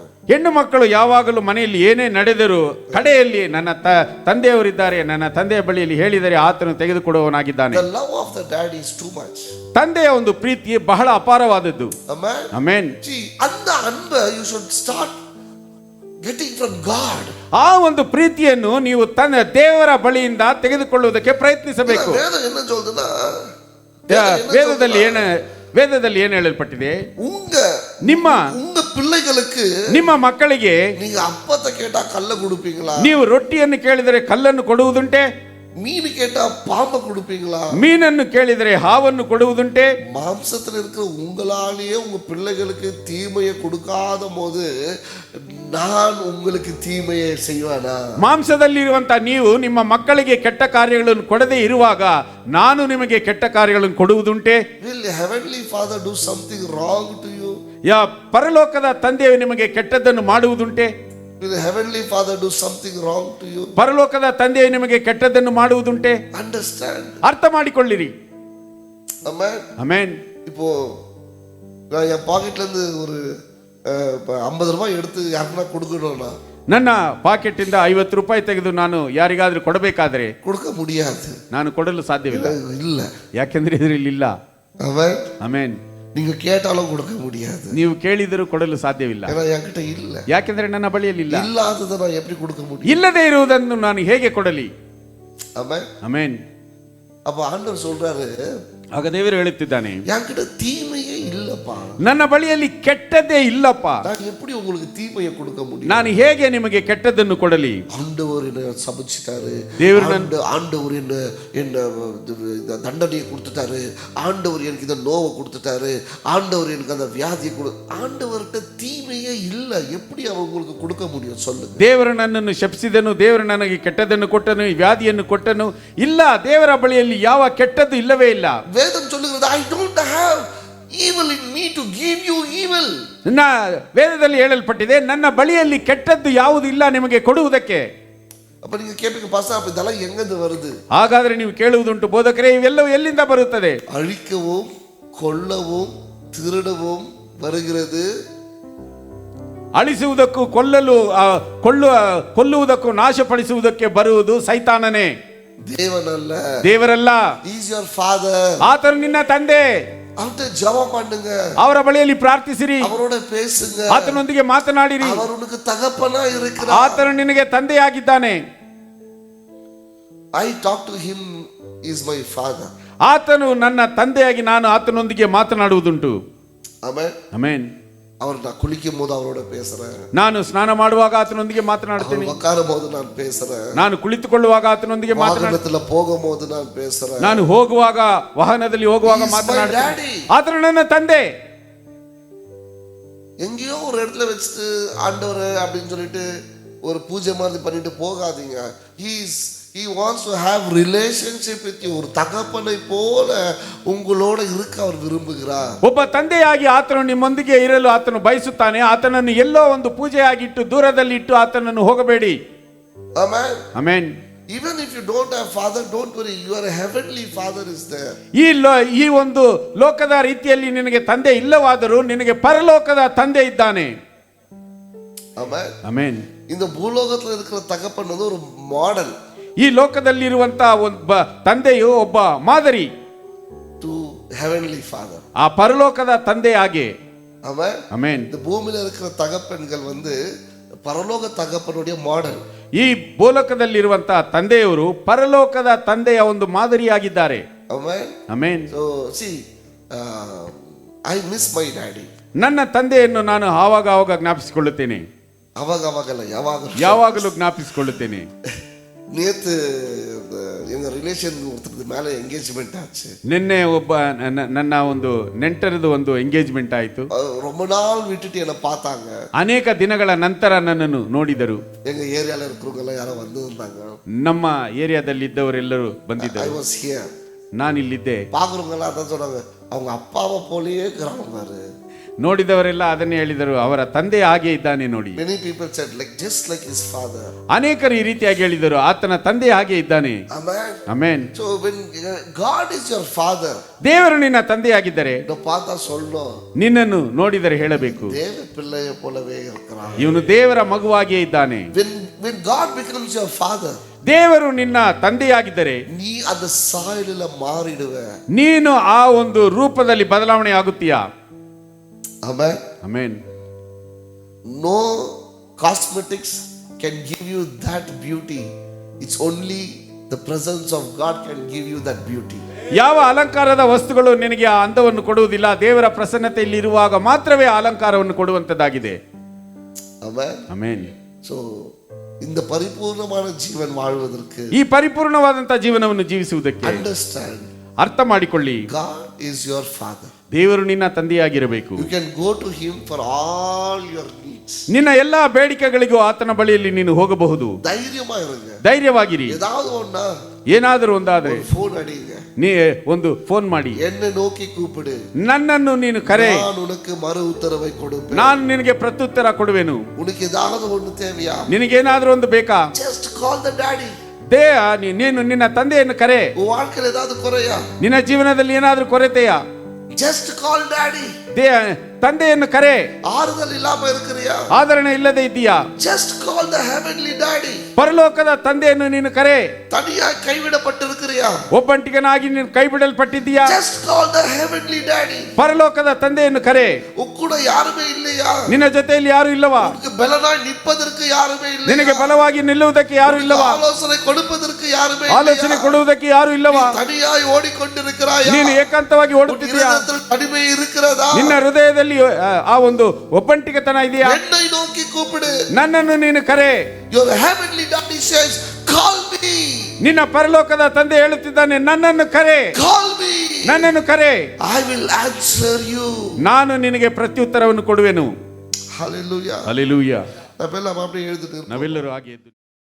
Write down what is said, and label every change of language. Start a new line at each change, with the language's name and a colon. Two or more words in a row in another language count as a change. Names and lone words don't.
Kannada: ಹೆಣ್ಣು ಮಕ್ಕಳು ಯಾವಾಗಲೂ ಮನೆಯಲ್ಲಿ ಏನೇ ನಡೆದರೂ ಕಡೆಯಲ್ಲಿ ನನ್ನ ತಂದೆಯವರಿದ್ದಾರೆ, ನನ್ನ ತಂದೆಯ ಬಳಿಯಲ್ಲಿ ಹೇಳಿದರೆ ಆತನು ತೆಗೆದುಕೊಡುವವನಾಗಿದ್ದಾನೆ.
English: The love of the daddy is too much.
Kannada: ತಂದೆಯ ಒಂದು ಪ್ರೀತಿ ಬಹಳ ಅಪಾರವಾದದ್ದು.
English: Amen.
Kannada: ಆಮೆನ್.
Tamil: அந்த அன்பை
English: you should start getting from God.
Kannada: ಆ ಒಂದು ಪ್ರೀತಿಯನ್ನು ನೀವು ತನ್ನ ದೇವರ ಬಳಿಯಿಂದ ತೆಗೆದುಕೊಳ್ಳುವುದಕ್ಕೆ ಪ್ರಯತ್ನಿಸಬೇಕು.
Tamil: வேதம் என்ன சொல்லுதுன்னா,
Kannada: ವೇದದಲ್ಲಿ ಏನು ಹೇಳಲ್ಪಟ್ಟಿದೆ?
Tamil: உங்க பிள்ளைகளுக்கு,
Kannada: ನಿಮ್ಮ ಮಕ್ಕಳಿಗೆ
Tamil: நீங்க அப்பத்தை கேட்டா கல்ல கொடுப்பீங்களா?
Kannada: ನೀವು ರೊಟ್ಟಿಯನ್ನು ಕೇಳಿದರೆ ಕಲ್ಲನ್ನು ಕೊಡುವುದುಂಟೆ?
Tamil: மீன் கேட்டா பாம்பை கொடுப்பீங்களா?
Kannada: ಮೀನನ್ನು ಕೇಳಿದರೆ ಹಾವನ್ನು ಕೊಡುವುದುಂಟೆ?
Tamil: மாம்சத்தில் இருக்கிற உங்களாலேயே உங்க பிள்ளைகளுக்கு தீமையை கொடுக்காத போது நான் உங்களுக்கு தீமையை செய்வேனா?
Kannada: ಮಾಂಸದಲ್ಲಿರುವಂತ ನೀವು ನಿಮ್ಮ ಮಕ್ಕಳಿಗೆ ಕೆಟ್ಟ ಕಾರ್ಯಗಳನ್ನು ಕೊಡದೇ ಇರುವಾಗ ನಾನು ನಿಮಗೆ ಕೆಟ್ಟ ಕಾರ್ಯಗಳನ್ನು ಕೊಡುವುದುಂಟೆ?
English: Will heavenly father do something wrong to you?
Kannada: ಪರಲೋಕದ ತಂದೆಯು ನಿಮಗೆ ಕೆಟ್ಟದ್ದನ್ನು ಮಾಡುವುದುಂಟೆ?
English: Will heavenly father do something wrong to you?
Kannada: ಪರಲೋಕದ ತಂದೆಯು ನಿಮಗೆ ಕೆಟ್ಟದ್ದನ್ನು ಮಾಡುವುದುಂಟೆ?
English: Understand.
Kannada: ಅರ್ಥ ಮಾಡಿಕೊಳ್ಳಿರಿ.
English: Amen.
Kannada: ಆಮೆನ್.
Tamil: இப்போ நான் என் பாக்கெட்ல இருந்து ஒரு 50 ரூபாய் எடுத்து யாருன்னா கொடுக்கணும்னா,
Kannada: ನನ್ನ ಪಾಕೆಟ್ ಇಂದ 50 ರೂಪಾಯಿ ತೆಗೆದು ನಾನು ಯಾರಿಗಾದ್ರೂ ಕೊಡಬೇಕಾದ್ರೆ
Tamil: கொடுக்க முடியாது.
Kannada: ನಾನು ಕೊಡಲು ಸಾಧ್ಯವಿಲ್ಲ.
Tamil: இல்ல,
Kannada: ಯಾಕೆಂದ್ರೆ ಇದರಲ್ಲಿ ಇಲ್ಲ.
Tamil: ஆமென்.
Kannada: ಆಮೆನ್.
Tamil: நீங்க கேட்டாலும் கொடுக்க முடியாது.
Kannada: ನೀವು ಕೇಳಿದರೂ ಕೊಡಲು ಸಾಧ್ಯವಿಲ್ಲ.
Tamil: ஏன்னா என்கிட்ட இல்ல.
Kannada: ಯಾಕೆಂದ್ರೆ ನನ್ನ ಬಳಿಯಲ್ಲಿ ಇಲ್ಲ.
Tamil: இல்லாததை நான் எப்படி கொடுக்க முடியும்?
Kannada: ಇಲ್ಲದೆ ಇರುವುದನ್ನು ನಾನು ಹೇಗೆ ಕೊಡಲಿ?
Tamil: ஆமென்.
Kannada: ಆಮೆನ್.
Tamil: அப்ப ஆண்டவர் சொல்றாரு,
Kannada: ಆಗ ದೇವರು ಹೇಳುತ್ತಿದ್ದಾನೆ,
Tamil: என்கிட்ட தீமையே இல்லப்பா,
Kannada: ನನ್ನ ಬಳಿಯಲ್ಲಿ ಕೆಟ್ಟದ್ದೇ ಇಲ್ಲಪ್ಪ,
Tamil: நான் எப்படி உங்களுக்கு தீமையை கொடுக்க முடியும்?
Kannada: ನಾನು ಹೇಗೆ ನಿಮಗೆ ಕೆಟ್ಟದ್ದನ್ನು ಕೊಡಲಿ?
Tamil: ஆண்டவர் என்ன சபிச்சிட்டாரு, ஆண்டவர் என்ன தண்டனையை கொடுத்துட்டாரு, ஆண்டவர் எனக்கு இந்த நோவை கொடுத்துட்டாரு, ஆண்டவர் எனக்கு அந்த வியாதியை ஆண்டவர்கிட்ட தீமையே இல்ல, எப்படி அவர் உங்களுக்கு கொடுக்க முடியும் சொல்லுங்க?
Kannada: ದೇವರು ನನ್ನನ್ನು ಶಪಿಸಿದನು, ದೇವರು ನನಗೆ ಕೆಟ್ಟದ್ದನ್ನು ಕೊಟ್ಟನು, ವ್ಯಾಧಿಯನ್ನು ಕೊಟ್ಟನು. ಇಲ್ಲ, ದೇವರ ಬಳಿಯಲ್ಲಿ ಯಾವ ಕೆಟ್ಟದ್ದು ಇಲ್ಲವೇ ಇಲ್ಲ.
Tamil: வேதம் சொல்லுகிறது,
English: I don't have evil in me to give you evil.
Kannada: ನನ್ನ ವೇದದಲ್ಲಿ ಹೇಳಲ್ಪಟ್ಟಿದೆ, ನನ್ನ ಬಳಿಯಲ್ಲಿ ಕೆಟ್ಟದ್ದು ಯಾವುದು ಇಲ್ಲ ನಿಮಗೆ ಕೊಡುವುದಕ್ಕೆ.
Tamil: அப்ப நீங்க கேட்பீங்க பாஸ்டர் அப்ப இதெல்லாம் எங்கிருந்து வருது?
Kannada: ಹಾಗಾದ್ರೆ ನೀವು ಕೇಳುವುದುಂಟು, ಬೋಧಕರೇ ಇವೆಲ್ಲವೂ ಎಲ್ಲಿಂದ ಬರುತ್ತದೆ?
Tamil: அழிக்கவும் கொல்லவும் திருடவும் வருகிறது.
Kannada: ಅಳಿಸುವುದಕ್ಕೂ ಕೊಲ್ಲುವುದಕ್ಕೂ ನಾಶಪಡಿಸುವುದಕ್ಕೆ ಬರುವುದು ಸೈತಾನನೇ,
Tamil: தேவனல்ல.
Kannada: ದೇವರಲ್ಲ.
English: He is your father.
Kannada: ಆತನು ನಿನ್ನ ತಂದೆ.
Tamil: அவர்கிட்ட ஜெபம் பண்ணுங்க,
Kannada: ಅವರ ಬಳಿಯಲ್ಲಿ ಪ್ರಾರ್ಥಿಸಿರಿ,
Tamil: அவரோட பேசுங்க,
Kannada: ಆತನೊಂದಿಗೆ ಮಾತನಾಡಿರಿ.
Tamil: அவர் உனக்கு தகப்பனா இருக்கிறார்.
Kannada: ಆತನು ನಿನಗೆ ತಂದೆಯಾಗಿದ್ದಾನೆ.
English: I talk to him, is my father.
Kannada: ಆತನು ನನ್ನ ತಂದೆಯಾಗಿ ನಾನು ಆತನೊಂದಿಗೆ ಮಾತನಾಡುವುದುಂಟು. ಆಮೆನ್, ಆಮೆನ್.
Tamil: அவர் நான் குளிக்கும் போது அவரோட பேசுறேன்,
Kannada: ನಾನು ಸ್ನಾನ ಮಾಡುವಾಗ ಆತನೊಂದಿಗೆ ಮಾತನಾಡ್ತೇನೆ,
Tamil: உட்காரும் போது நான் பேசுறேன்,
Kannada: ನಾನು ಕುಳಿತುಕೊಳ್ಳುವಾಗ ಆತನೊಂದಿಗೆ ಮಾತನಾಡ್ತೇನೆ,
Tamil: வாகனத்துல போகும்போது நான் பேசுறேன்,
Kannada: ನಾನು ಹೋಗುವಾಗ ವಾಹನದಲ್ಲಿ ಹೋಗುವಾಗ ಮಾತನಾಡ್ತೇನೆ. ಆತನು ನನ್ನ ತಂದೆ.
Tamil: எங்கேயோ ஒரு இடத்துல வச்சுட்டு ஆண்டவர் அப்படின்னு சொல்லிட்டு ஒரு பூஜை மாதிரி பண்ணிட்டு போகாதீங்க.
English: He wants to have relationship with you.
Tamil: ஒரு தகப்பனை போல உங்களோட இருக்க அவர் விரும்புகிறார்.
Kannada: ಒಬ್ಬ ತಂದೆಯಾಗಿ ಆತನು ನಿಮ್ಮೊಂದಿಗೆ ಇರಲು ಆತನು ಬಯಸುತ್ತಾನೆ. ಆತನನ್ನು ಎಲ್ಲೋ ಒಂದು ಪೂಜೆಯಾಗಿಟ್ಟು ದೂರದಲ್ಲಿ ಇಟ್ಟು ಆತನನ್ನು ಹೋಗಬೇಡಿ.
English: Amen. Amen. Even if you don't have father, don't worry, your heavenly father is there.
Kannada: ಈ ಒಂದು ಲೋಕದ ರೀತಿಯಲ್ಲಿ ನಿನಗೆ ತಂದೆ ಇಲ್ಲವಾದರೂ ನಿನಗೆ ಪರಲೋಕದ ತಂದೆ ಇದ್ದಾನೆ.
English: Amen. Amen.
Tamil: இந்த பூலோகத்துல இருக்கிற தகப்பன் வந்து ஒரு மாடல்.
Kannada: ಈ ಲೋಕದಲ್ಲಿರುವಂತಹ ಒಬ್ಬ ತಂದೆಯು ಒಬ್ಬ ಮಾದರಿ
English: to heavenly father.
Kannada: ಆ ಪರಲೋಕದ ತಂದೆ ಹಾಗೆ.
English: Amen. Amen.
Tamil: இந்த பூமியில இருக்கிற தகப்பன்கள் வந்து பரலோக தகப்பனுடைய மாடல்.
Kannada: ಈ ಭೂಲೋಕದಲ್ಲಿರುವಂತಹ ತಂದೆಯವರು ಪರಲೋಕದ ತಂದೆಯ ಒಂದು ಮಾದರಿಯಾಗಿದ್ದಾರೆ.
English: Amen. Amen. So see, I miss my daddy.
Kannada: ನನ್ನ ತಂದೆಯನ್ನು ನಾನು ಆವಾಗ ಜ್ಞಾಪಿಸಿಕೊಳ್ಳುತ್ತೇನೆ. ಅವಾಗಲ್ಲ, ಯಾವಾಗಲೂ ಜ್ಞಾಪಿಸಿಕೊಳ್ಳುತ್ತೇನೆ.
Tamil: நேத்து எங்க ரிலேஷன் ஒருத்தருக்கு மேல ಎಂಗೇಜ್ಮೆಂಟ್ ஆச்சு.
Kannada: ನಿನ್ನೆ ಒಬ್ಬ ನನ್ನ ಒಂದು ನೆಂಟರದು ಒಂದು ಎಂಗೇಜ್ಮೆಂಟ್ ಆಯಿತು.
Tamil: ரொம்ப நாள் விட்டுட்டு என்ன பார்த்தாங்க.
Kannada: ಅನೇಕ ದಿನಗಳ ನಂತರ ನನ್ನನ್ನು ನೋಡಿದರು.
Tamil: எங்க ஏரியால இருக்கிறவங்க எல்லாம் யாரோ வந்திருந்தாங்க.
Kannada: ನಮ್ಮ ಏರಿಯಾದಲ್ಲಿ ಇದ್ದವರೆಲ್ಲರೂ ಬಂದಿದ್ದರು.
English: I was here.
Kannada: ನಾನು ಇಲ್ಲಿದ್ದೆ.
Tamil: பாக்குறவங்க எல்லாம் அதான் சொன்னாங்க, அவங்க அப்பாவை போலயே இருக்கிறாங்க.
Kannada: ನೋಡಿದವರೆಲ್ಲ ಅದನ್ನೇ ಹೇಳಿದರು, ಅವರ ತಂದೆ ಹಾಗೆ ಇದ್ದಾನೆ ನೋಡಿ.
English: Many people said like just like his father.
Kannada: ಅನೇಕರು ಈ ರೀತಿಯಾಗಿ ಹೇಳಿದರು, ಆತನ ತಂದೆ ಹಾಗೆ ಇದ್ದಾನೆ.
English: Amen. Amen. So when God is your father,
Kannada: ದೇವರು ನಿನ್ನ ತಂದೆಯಾಗಿದ್ದರೆ
Tamil: பார்த்தா சொல்லணும்,
Kannada: ನಿನ್ನನ್ನು ನೋಡಿದರೆ ಹೇಳಬೇಕು,
Tamil: தேவ பிள்ளையை போலவே இருக்கிறான்.
Kannada: ಇವನು ದೇವರ ಮಗುವಾಗಿಯೇ ಇದ್ದಾನೆ.
English: When God becomes your father,
Kannada: ದೇವರು ನಿನ್ನ ತಂದೆಯಾಗಿದ್ದರೆ
Tamil: ನೀ அந்த சாயலில மாறிடுவே.
Kannada: ನೀನು ಆ ಒಂದು ರೂಪದಲ್ಲಿ ಬದಲಾವಣೆ ಆಗುತ್ತೀಯಾ?
English: Amen. Amen. No cosmetics can give you that beauty. It's only the presence of God can give you that beauty.
Kannada: ಯಾವ ಅಲಂಕಾರದ ವಸ್ತುಗಳು ನಿನಗೆ ಆ ಅಂದವನ್ನು ಕೊಡುವುದಿಲ್ಲ. ದೇವರ ಪ್ರಸನ್ನತೆಯಲ್ಲಿ ಇರುವಾಗ ಮಾತ್ರವೇ ಅಲಂಕಾರವನ್ನು ಕೊಡುವಂತದ್ದಾಗಿದೆ.
English: Amen. Amen.
Tamil: So இந்த பரிபூர்ணமான ஜீவன் வாழ்வதற்கு,
Kannada: ಈ ಪರಿಪೂರ್ಣವಾದಂತಹ ಜೀವನವನ್ನು ಜೀವಿಸುವುದಕ್ಕೆ
English: understand,
Kannada: ಅರ್ಥ ಮಾಡಿಕೊಳ್ಳಿ,
English: God is your father.
Kannada: ದೇವರು ನಿನ್ನ ತಂದೆಯಾಗಿರಬೇಕು.
English: You can go to him for all your needs.
Kannada: ನಿನ್ನ ಎಲ್ಲಾ ಬೇಡಿಕೆಗಳಿಗೂ ಆತನ ಬಳಿಯಲ್ಲಿ ನೀನು ಹೋಗಬಹುದು.
Tamil: தைரியமா இருங்க.
Kannada: ಧೈರ್ಯವಾಗಿರಿ.
Tamil: ஏதாவது ஒண்ணா
Kannada: ಏನಾದರೂ ಒಂದಾದ್ರೆ
Tamil: ಫೋನ್ ಅಡಿங்க,
Kannada: ನೀ ಒಂದು ಫೋನ್ ಮಾಡಿ
Tamil: என்னை நோக்கி கூப்பிடு,
Kannada: ನನ್ನನ್ನು ನೀನು ಕರೆ,
Tamil: நான் உனக்கு மறு உத்தரவை கொடுப்பேன்.
Kannada: ನಾನು ನಿನಗೆ ಪ್ರತ್ಯುತ್ತರ ಕೊಡುವೆನು.
Tamil: உனக்கு ஏதாவது ஒண்ணு தேவையா?
Kannada: ನಿನಗೇನಾದ್ರೂ ಒಂದು ಬೇಕಾ?
English: Just call the daddy.
Kannada: ನೀನು ನಿನ್ನ ತಂದೆಯನ್ನು ಕರೆ.
Tamil: உன் வாழ்க்கையில ஏதாவது குறையா?
Kannada: ನಿನ್ನ ಜೀವನದಲ್ಲಿ ಏನಾದ್ರೂ ಕೊರತೆಯಾ?
English: Just call daddy.
Kannada: ತಂದೆಯನ್ನು ಕರೆ.
Tamil: ಆறுதல் ಇல்லாம இருக்கிறியா?
Kannada: ಆದರಣೆ ಇಲ್ಲದೆ ಇದ್ದೀಯಾ?
English: Just call the heavenly daddy.
Kannada: ಪರಲೋಕದ ತಂದೆಯನ್ನು ನೀನು ಕರೆ.
Tamil: தனியா கைவிடப்பட்டிருக்கிறியா?
Kannada: ಒಬ್ಬಂಟಿಗನಾಗಿ ನೀನು ಕೈ ಬಿಡಲ್ಪಟ್ಟಿದ್ದೀಯಾ?
English: Just call the heavenly daddy.
Kannada: ಪರಲೋಕದ ತಂದೆಯನ್ನು ಕರೆ.
Tamil: உக்கூட யாருமே இல்லையா?
Kannada: ನಿನ್ನ ಜೊತೆಯಲ್ಲಿ ಯಾರು ಇಲ್ಲವಾ?
Tamil: உனக்கு பலனாய் நிற்பதற்கு யாருமே இல்லையா?
Kannada: ನಿನಗೆ ಬಲವಾಗಿ ನಿಲ್ಲುವುದಕ್ಕೆ ಯಾರು ಇಲ್ಲವಾ? ಆಲೋಚನೆ ಕೊಡುವುದಕ್ಕೆ
Tamil: யாருமே இல்லையா?
Kannada: ಆಲೋಚನೆ ಕೊಡುವುದಕ್ಕೆ ಯಾರು ಇಲ್ಲವಾ?
Tamil: தனியாக ஓடிக்கொண்டிருக்கிறாயா?
Kannada: ನೀನು ಏಕಾಂತವಾಗಿ ಓಡುತ್ತಿದ್ದೀಯಾ?
Tamil: தனிமை இருக்கிறதா?
Kannada: ನಿನ್ನ ಹೃದಯದಲ್ಲಿ ಆ ಒಂದು ಒಬ್ಬಂಟಿಗತನ ಇದೆಯಾ?
Tamil: என்னை நோக்கி கூப்பிடு.
Kannada: ನನ್ನನ್ನು ನೀನು ಕರೆ.
English: Your heavenly daddy says, call me.
Kannada: ನಿನ್ನ ಪರಲೋಕದ ತಂದೆ ಹೇಳುತ್ತಿದ್ದಾನೆ, ನನ್ನನ್ನು ಕರೆ.
English: Call me.
Kannada: ನನ್ನನ್ನು ಕರೆ.
English: I will answer you.
Kannada: ನಾನು ನಿನಗೆ ಪ್ರತ್ಯುತ್ತರವನ್ನು ಕೊಡುವೆನು.
English: Hallelujah. Hallelujah.
Kannada: ನಾವೆಲ್ಲ ಮಾತ್ರ ಹೇಳ್ತಿದ್ದೀವಿ. ನಾವೆಲ್ಲರೂ ಹಾಗೆ